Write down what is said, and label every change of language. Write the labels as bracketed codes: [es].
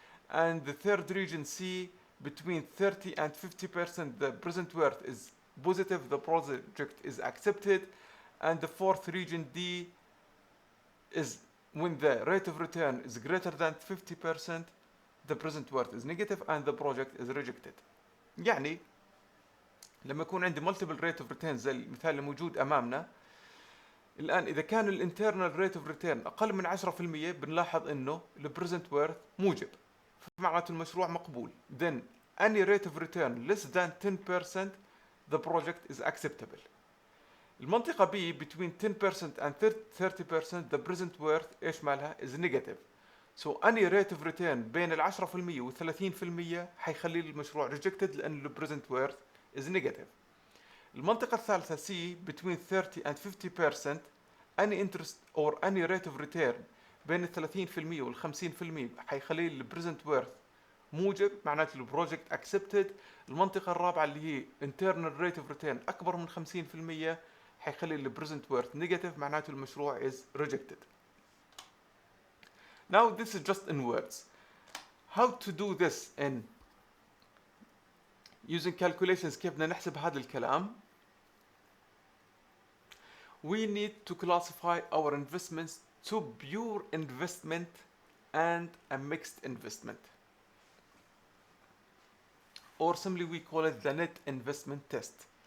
[en] And the third region C, between 30 and 50%, the present worth is positive, the project is accepted. And the fourth region D is when the rate of return is greater than 50%, the present worth is negative and the project is rejected. [ar] يعني لما يكون عندي multiple rate of return زي المثال اللي موجود أمامنا، الآن إذا كان الانترنال ريت اوف ريتيرن أقل من 10% بنلاحظ إنه البريزنت وورث موجب، فمعناته المشروع مقبول. Then [en] any rate of return less than 10%, the project is acceptable. [ar] المنطقة [en] B between 10% and 30%, the present worth [ar] ايش مالها [en] is negative. So any rate of return [ar] بين ال 10% و 30% حيخلي المشروع [en] rejected [ar] لأن ال [en] present worth is negative. [ar] المنطقة الثالثة [en] C between 30 and 50%, any interest or any rate of return [ar] بين ال 30% وال 50% حيخلي ال [en] present worth [ar] موجب، معناته البروجكت [en] accepted. [ar] المنطقة الرابعة اللي هي internal rate of return أكبر من 50% حيخلي ال present worth negative، معناته المشروع [en] is rejected. Now this is just in words. How to do this in using calculations؟ [ar] كيف بدنا نحسب هذا الكلام؟ [en] We need to classify our investments to pure investment and a mixed investment, or simply we call it the net investment test.